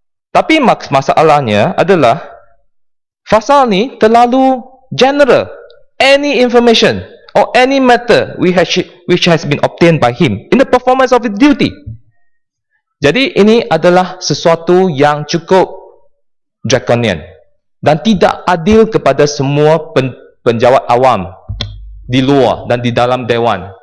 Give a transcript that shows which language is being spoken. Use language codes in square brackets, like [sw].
[ms] Tapi masalahnya adalah pasal ni terlalu general. [en] Any information or any matter which has been obtained by him in the performance of his duty. [ms] Jadi ini adalah sesuatu yang cukup draconian dan tidak adil kepada semua penjawat awam di luar dan di dalam dewan.